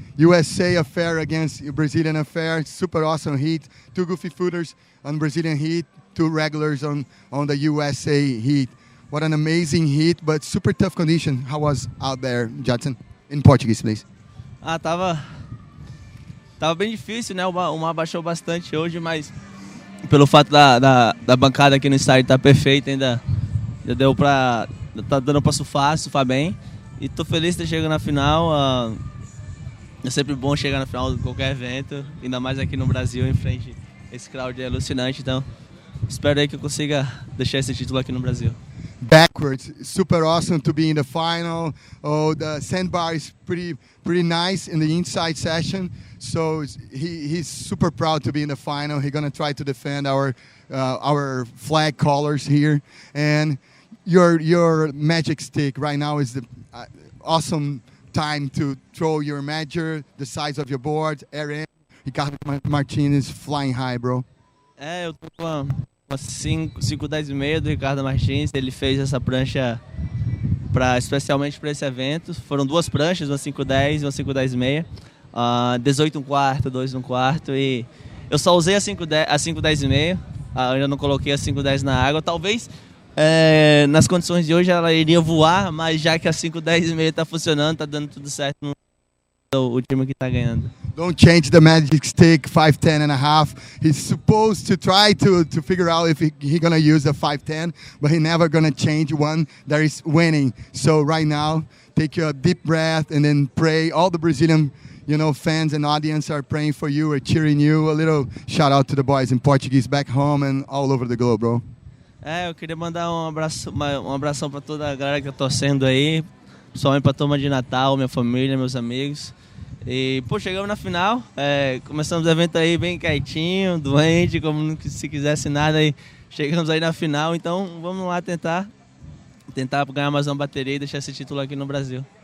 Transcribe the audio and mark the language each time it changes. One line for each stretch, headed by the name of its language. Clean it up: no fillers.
English: USA affair against Brazilian affair. Super awesome heat. 2 goofy footers on Brazilian heat, 2 regulars on the USA heat. What an amazing heat, but super tough condition. How was out there, Jadson? In Portuguese, please.
Portuguese: Tava bem difícil, né? O mar baixou bastante hoje, mas pelo fato da bancada aqui no estádio estar perfeita, ainda deu pra... Tá dando pra surfar bem. E tô feliz de ter chegado na final. É sempre bom chegar na final de qualquer evento, ainda mais aqui no Brasil, em frente a esse crowd é alucinante. Então, espero aí que eu consiga deixar esse título aqui no Brasil.
English: Backwards, super awesome to be in the final. Oh, the sandbar is pretty nice in the inside session. So he's super proud to be in the final. He's gonna try to defend our flag colors here. And your magic stick right now is the awesome time to throw your major, the size of your board. Aaron, Ricardo Martinez flying high, bro.
Portuguese: Eu tô com uma 5,10,5 do Ricardo Martins. Ele fez essa prancha especialmente para esse evento. Foram 2 pranchas, uma 5,10 e uma 5,10,5. 18 1/4, 2 1/4. E eu só usei a 5,10,5. Ainda não coloquei a 5,10 na água. Talvez nas condições de hoje ela iria voar, mas já que a 5,10,5 está funcionando, está dando tudo certo, o time que está ganhando.
English: Don't change the magic stick, 5'10 and a half. He's supposed to try to figure out if he gonna use a 5'10, but he never gonna change one that is winning. So right now, take a deep breath and then pray. All the Brazilian, fans and audience are praying for you, are cheering you. A little shout out to the boys in Portuguese back home and all over the globe, bro.
Portuguese: Eu queria mandar um abração para toda a galera que tá torcendo aí, principalmente para a turma de Natal, minha família, meus amigos. E, chegamos na final, começamos o evento aí bem quietinho, doente, como se quisesse nada, aí chegamos aí na final, então vamos lá tentar ganhar mais uma bateria e deixar esse título aqui no Brasil.